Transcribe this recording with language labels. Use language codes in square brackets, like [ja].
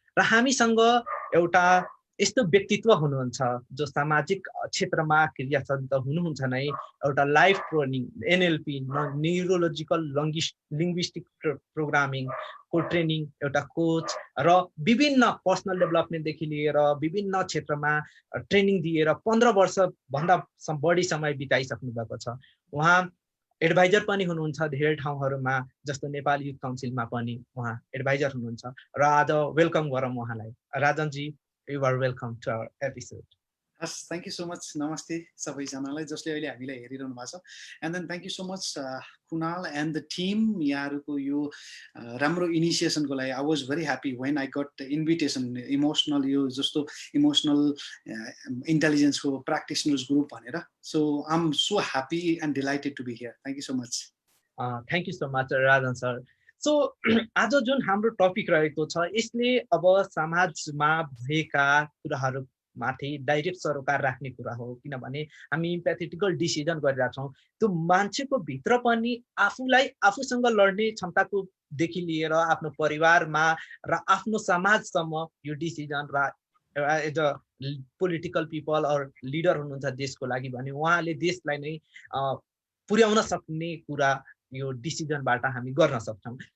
[ne] र हामीसँग एउटा यस्तो व्यक्तित्व हुनुहुन्छ जो सामाजिक क्षेत्रमा क्रियाशील त हुनुहुन्छ नै, एउटा life training NLP neurological linguistic programming को ट्रेनिङ एउटा कोच र विभिन्न पर्सनल डेभलपमेन्टदेखि लिएर विभिन्न क्षेत्रमा ट्रेनिङ दिएर 15 वर्ष भन्दा बढी समय बिताइसक्नु भएको छ। उहाँ एडभाइजर पनि हुनुहुन्छ धेरै ठाउँहरुमा, जस्तो नेपाल युथ काउन्सिलमा पनि उहाँ एडभाइजर हुनुहुन्छ। र आज वेलकम गरौँ उहाँलाई। [en] Rajan ji, you are welcome to our episode. Yes, thank you so much. [ne] Namaste सबैजनालाई जसले अहिले हामीलाई हेरिरहनु भएको छ। [en] And then thank you so much Kunal and the team [ne] यहाँहरुको यो राम्रो इनिसिएसनको लागि। [en] I was very happy when I got the invitation emotional [ne] यो जस्तो [en] emotional intelligence को practitioners group भनेर। So I'm so happy and delighted to be here. Thank you so much. Thank you so much Rajan sir. [ne] So आज जुन हाम्रो topic रहेको छ यसले अब समाजमा भएका कुराहरू माथि डाइरेक्ट सरोकार राख्ने कुरा हो, किनभने हामी इम्प्याथेटिकल डिसिजन गरिरहेका छौं। त्यो मान्छेको भित्र पनि आफूलाई आफूसँग लड्ने क्षमताको देखि लिएर आफ्नो परिवारमा र आफ्नो समाजसम्म यो डिसिजन र [en] as a political people or leader [ne] हुनुहुन्छ देशको लागि भने उहाँले देशलाई नै पुर्याउन सक्ने कुरा यो डिसिजनबाट हामी गर्न सक्छौं।